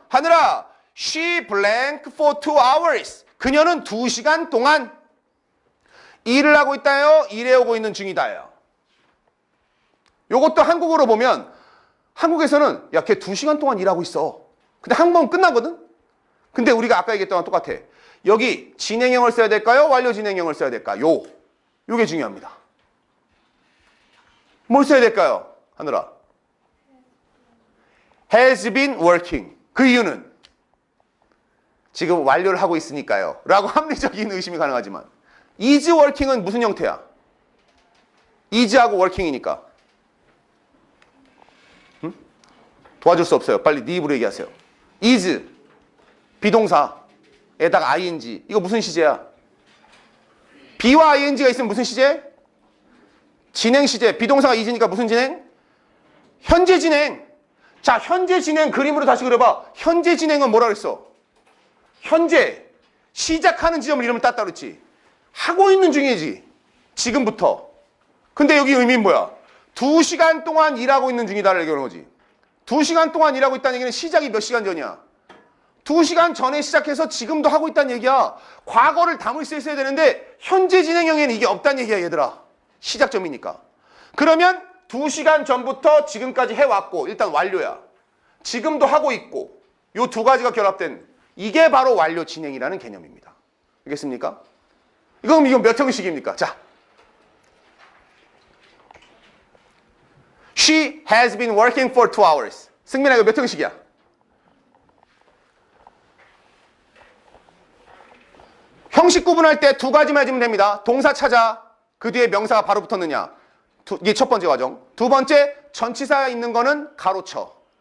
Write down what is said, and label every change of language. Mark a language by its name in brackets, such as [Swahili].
[English] 하늘아, she blank for 2 hours. [Korean] 그녀는 2시간 동안 일을 하고 있다요. 일해오고 있는 중이다요. 요것도 한국어로 보면 한국에서는 야, 걔 2시간 동안 일하고 있어. 근데 한국어는 끝나거든? 근데 우리가 아까 얘기했던 거랑 똑같아. 여기 진행형을 써야 될까요? 완료 진행형을 써야 될까요? 요게 중요합니다. 뭘 써야 될까요? 하늘아. [English] has been working. [Korean] 그 이유는 지금 완료를 하고 있으니까요. 라고 합리적인 의심이 가능하지만 is working은 무슨 형태야? is하고 working이니까. 응? 도와줄 수 없어요. 빨리 네 입으로 얘기하세요. is 비동사에다가 ing. 이거 무슨 시제야? be와 ing가 있으면 무슨 시제? 진행 시제. 비동사가 is니까 무슨 진행? 현재 진행. 자, 현재 진행 그림으로 다시 그려봐. 현재 진행은 뭐라 그랬어? 현재 시작하는 지점을 이름을 땄다 그랬지. 하고 있는 중이지. 지금부터. 근데 여기 의미는 뭐야? 2시간 동안 일하고 있는 중이다를 얘기하는 거지. 2시간 동안 일하고 있다는 얘기는 시작이 몇 시간 전이야? 2시간 전에 시작해서 지금도 하고 있다는 얘기야. 과거를 담을 수 있어야 되는데 현재 진행형에는 이게 없다는 얘기야, 얘들아. 시작점이니까. 그러면 2시간 전부터 지금까지 해왔고 일단 완료야. 지금도 하고 있고 요 두 가지가 결합된 이게 바로 완료 진행이라는 개념입니다. 알겠습니까? 이건 몇 형식입니까? [English] 자, She has been working for 2 hours. [Korean] 승민아, 이거 몇 형식이야? 형식 구분할 때 두 가지만 해주면 됩니다. 동사 찾아. 그 뒤에 명사가 바로 붙었느냐. 이게 첫 번째 과정. 두 번째, 전치사 있는 거는 가로쳐.